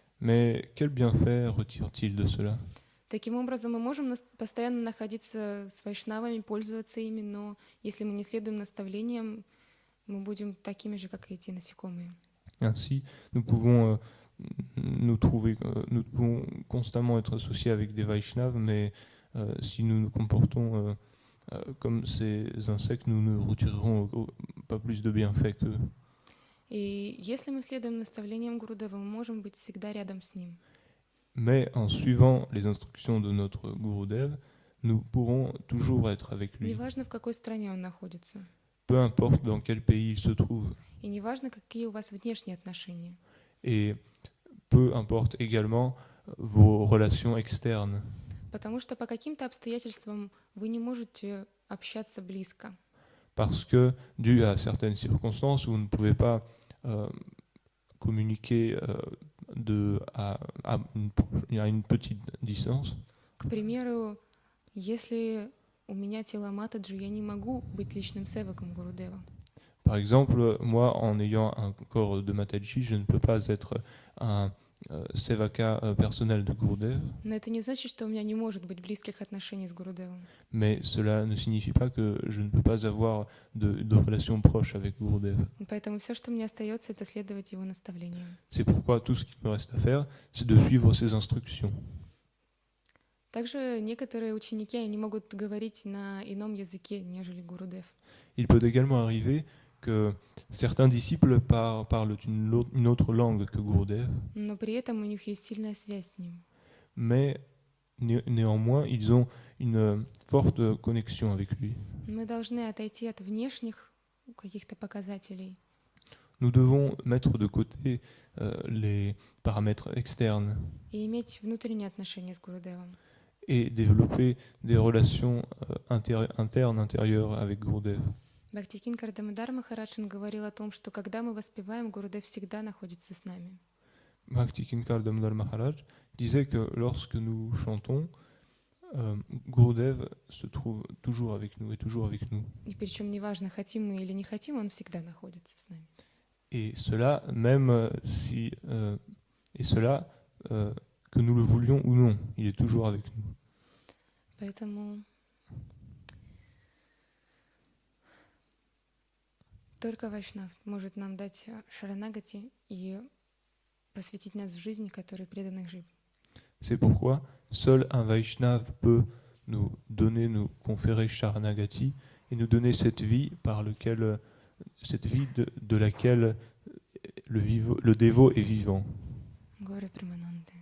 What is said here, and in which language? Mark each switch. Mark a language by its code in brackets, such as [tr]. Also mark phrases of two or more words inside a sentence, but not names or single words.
[fr] Mais quel bienfait retire-t-il de cela? [ru] Таким образом, мы можем постоянно находиться с вайшнавами, пользоваться ими, но если мы не следуем наставлениям, мы будем такими же, как и эти насекомые. [fr] Ainsi, nous pouvons nous pouvons constamment être associés avec des Vaishnavas, mais si nous nous comportons comme ces insectes, nous ne retirerons pas plus de bienfaits qu'eux. [ru] И если мы следуем наставлениям Гурудева, мы можем быть всегда рядом с ним. [fr] Mais en suivant les instructions de notre Gurudev, nous pourrons toujours être avec lui. [ru] Неважно, в какой стране он находится. [fr] Peu importe dans quel pays il se trouve. [ru] И неважно, какие у вас внешние отношения. [fr] Et peu importe également vos relations externes. [ru] Потому что по каким-то обстоятельствам вы не можете общаться близко. [fr] Parce que, dû à certaines circonstances, vous ne pouvez pas communiquer à une petite distance. [ru] К примеру, если у меня тело Матаджи, я не могу быть личным севаком Гурудева. [fr] Par exemple, moi, en ayant un corps de Mataji, je ne peux pas être un sevaka personnel de Gurudev. [ru] Но это не значит, что у меня не может быть близких отношений с Гурудевом. [fr] Mais cela ne signifie pas que je ne peux pas avoir de relations proches avec Gurudev. [ru] Поэтому все, что мне остается, это следовать его наставлениям. [fr] C'est pourquoi tout ce qu'il me reste à faire, c'est de suivre ses instructions. [ru] Также некоторые ученики, они могут говорить на ином языке, нежели Гурудев. [fr] Il peut également arriver que certains disciples parlent une autre langue que Gurudev, [ru] Но при этом у них есть сильная связь с ним. [fr] mais néanmoins, ils ont une forte connexion avec lui. [ru] Мы должны отойти от внешних каких-то показателей [fr] Nous devons mettre de côté les paramètres externes [ru] и иметь внутренние отношения с Гурудевом. [fr] et développer des relations internes, intérieures avec Gurudev. [ru] Бхактикинкар Дамодар Махарадж говорил о том, что когда мы воспеваем, Гурудев всегда находится с нами. [fr] Bhakti Kinkar Damodar Maharaj disait que lorsque nous chantons, Gurudev se trouve toujours avec nous, est toujours avec nous. [ru] И причем неважно, хотим мы или не хотим, он всегда находится с нами. [fr] Et cela, même si, que nous le voulions ou non, il est toujours avec nous. [ru] Поэтому только Вайшнав может нам дать шаранагати и посвятить нас в жизнь, которой предан их жизнь. [fr] C'est pourquoi seul un Vaishnav peut nous donner, nous conférer Sharanagati et nous donner cette vie de laquelle le dévot est vivant. [ru] Горе Премананда.